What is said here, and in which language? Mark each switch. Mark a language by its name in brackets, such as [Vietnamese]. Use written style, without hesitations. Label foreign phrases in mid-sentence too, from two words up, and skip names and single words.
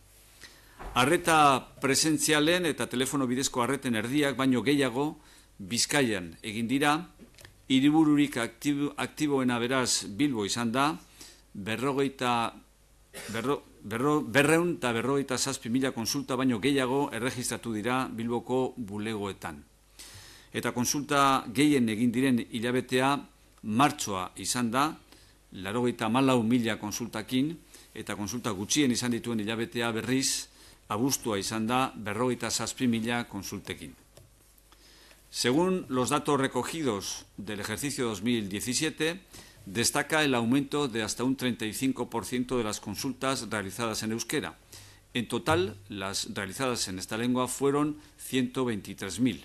[Basque] Arreta presentzialen eta telefono bidezko arreten erdiak baino gehiago Bizkaian egin dira, hiribururik aktiboena beraz Bilbo izan da, 257.000 konsulta baino gehiago erregistratu dira Bilboko bulegoetan. Eta konsulta gehien egin diren hilabetea martxoa izan da, 84.000 konsultakin, eta konsulta gutxien izan dituen hilabetea berriz abuztua izan da 57.000 konsultekin. [Spanish] Según los datos recogidos del ejercicio 2017, destaca el aumento de hasta un 35% de las consultas realizadas en euskera. En total, las realizadas en esta lengua fueron 123.000.